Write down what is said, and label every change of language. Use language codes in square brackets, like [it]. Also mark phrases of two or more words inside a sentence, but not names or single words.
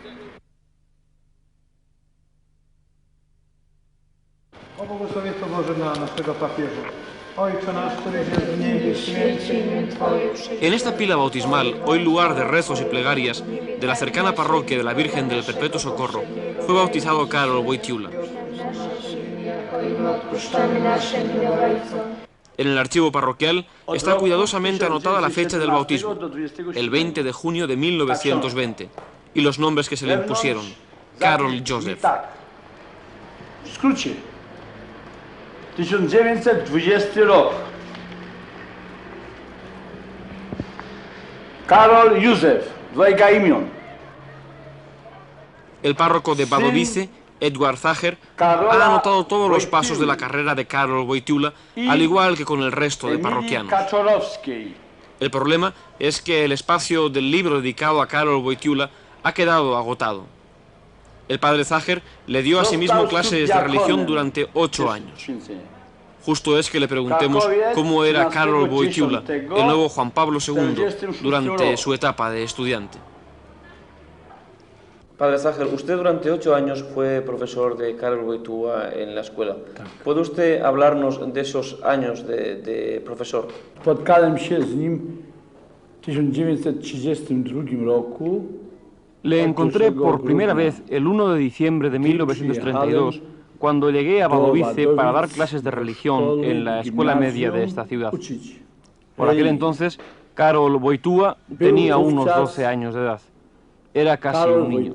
[es] En esta pila bautismal, hoy lugar de rezos y plegarias de la cercana parroquia de la Virgen del Perpetuo Socorro, fue bautizado Karol Wojtyła. En el archivo parroquial está cuidadosamente anotada la fecha del bautismo, el 20 de junio de 1920, y los nombres que se le impusieron: Karol Józef. [pl] 1920 rok. Karol Józef, dwojga imion. [es] El párroco de Wadowice, Edward Zacher, ha anotado todos los pasos de la carrera de Karol Wojtyła, al igual que con el resto de parroquianos. El problema es que el espacio del libro dedicado a Karol Wojtyła ha quedado agotado. El padre Zacher le dio a sí mismo clases de religión durante 8 años. Justo es que le preguntemos cómo era Karol Wojtyła, el nuevo Juan Pablo II, durante su etapa de estudiante. Padre Zacher, usted durante 8 años fue profesor de Karol Wojtyła en la escuela. ¿Puede usted hablarnos de esos años de profesor? [pl] Spotkałem się z nim w 1932 roku. [es] Le encontré por primera vez el 1 de diciembre de 1932, cuando llegué a Wadowice para dar clases de religión en la escuela media de esta ciudad. Por aquel entonces, Karol Wojtyła tenía unos 12 años de edad. Era casi un niño.